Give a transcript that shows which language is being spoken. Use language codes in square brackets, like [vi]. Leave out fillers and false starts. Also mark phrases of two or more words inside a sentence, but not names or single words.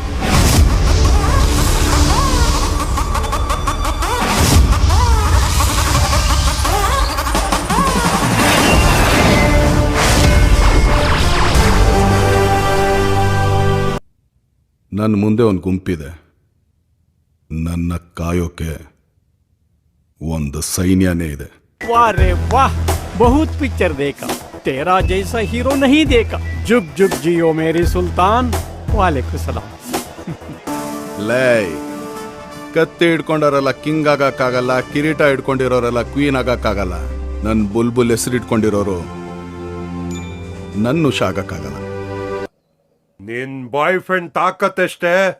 [kn] ನನ್ನ ಮುಂದೆ ಒಂದು ಗುಂಪಿದೆ, ನನ್ನ ಕಾಯೋಕೆ ಒಂದು ಸೈನ್ಯನೇ ಇದೆ. [hi] वाह रे वाह, बहुत पिक्चर देखा, तेरा जैसा हीरो नहीं देखा. जुग जुग जियो मेरी सुल्तान. [ar] وعليكم السلام. [kn] ಲೇ, ಕತ್ತಿ ಹಿಡ್ಕೊಂಡವರೆಲ್ಲ ಕಿಂಗ್ ಆಗಕ್ಕಾಗಲ್ಲ, ಕಿರೀಟ ಹಿಡ್ಕೊಂಡಿರೋರೆಲ್ಲ ಕ್ವೀನ್ ಆಗಕ್ಕಾಗಲ್ಲ. ನನ್ನ ಬುಲ್ಬುಲ್ ಹೆಸರು ಇಟ್ಕೊಂಡಿರೋರು ನನ್ನ ಉಷ ಆಗಕ್ಕಾಗಲ್ಲ. ನಿನ್ [en] boy friend [kn] ತಾಕತ್ತಷ್ಟೇ.